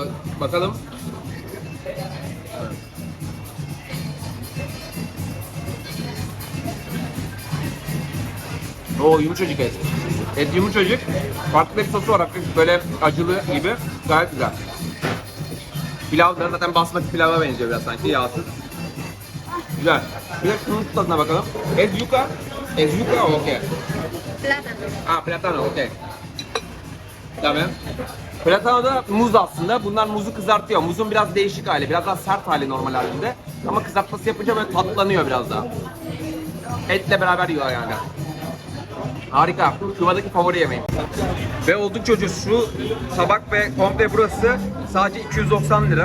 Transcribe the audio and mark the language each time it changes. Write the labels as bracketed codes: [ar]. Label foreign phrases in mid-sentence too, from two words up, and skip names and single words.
[tr] Bakalım. Oo, yumuşacık et. Et yumuşacık. Farklı bir sosu var. Hafif böyle acılı gibi. Gayet güzel. Pilav da zaten basmati pilava benziyor biraz sanki. Yağsız. Güzel. Bir de şunun tadına bakalım. [es] Es yuca. Es yuca o qué? plátano. Ah, plátano, ok. Dame. [tr] Platano da muz aslında. Bunlar muzu kızartıyor. Muzun biraz değişik hali, biraz daha sert hali normal halinde. Ama kızartması yapınca böyle tatlanıyor biraz daha. Etle beraber yiyorlar yani. Harika. Küba'daki favori yemeğim. Ve oldukça ucuz. Şu tabak ve komple burası sadece 290 lira.